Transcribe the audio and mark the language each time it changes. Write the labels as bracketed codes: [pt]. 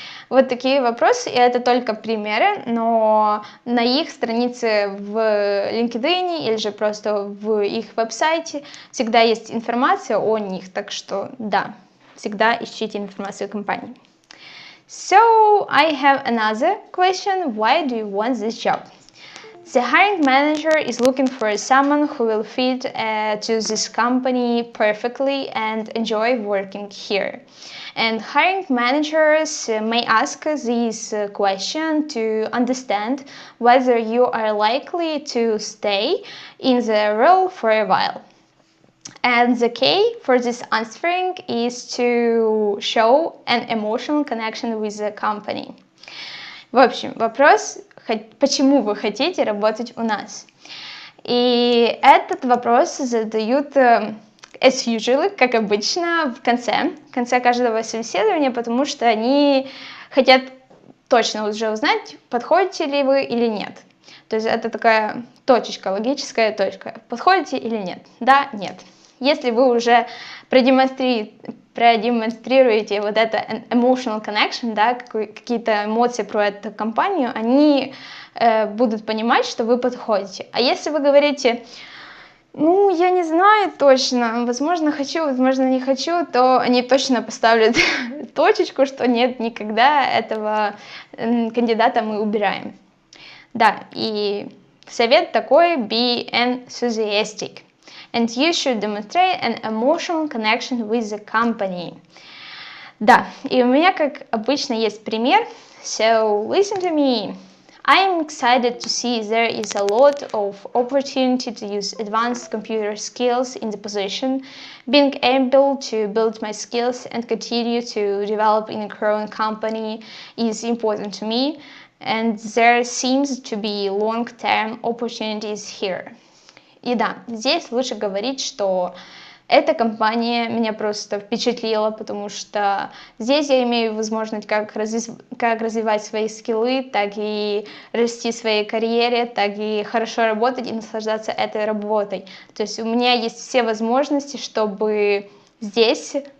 [ru] Вот такие вопросы, и это только примеры, но на их странице в LinkedIn или же просто в их веб-сайте всегда есть информация о них, так что да, всегда ищите информацию о компании. [en] So, I have another question, why do you want this job? The hiring manager is looking for someone who will fit to this company perfectly and enjoy working here. And hiring managers may ask this question to understand whether you are likely to stay in the role for a while. And the key for this answering is to show an emotional connection with the company. [ru] В общем, вопрос, почему вы хотите работать у нас? И этот вопрос задают [en] as usual, [ru] как обычно, в конце каждого собеседования, потому что они хотят точно уже узнать, подходите ли вы или нет. То есть это такая точечка, логическая точка. Подходите или нет? Да, нет. Если вы уже продемонстрируете вот это [en] emotional connection, [ru] да, какие-то эмоции про эту компанию, они будут понимать, что вы подходите. А если вы говорите, ну, я не знаю точно, возможно, хочу, возможно, не хочу, то они точно поставят точечку, что нет, никогда этого кандидата мы убираем. Да, и совет такой, [en] be enthusiastic. And you should demonstrate an emotional connection with the company. [ru] Да, и у меня, как обычно, есть пример. [en] So, listen to me. I am excited to see there is a lot of opportunity to use advanced computer skills in the position. Being able to build my skills and continue to develop in a growing company is important to me, and there seems to be long-term opportunities here. [ru] И да, здесь лучше говорить, что эта компания меня просто впечатлила, потому что здесь я имею возможность как развивать свои скиллы, так и расти в своей карьере, так и хорошо работать и наслаждаться этой работой. То есть у меня есть все возможности, чтобы здесь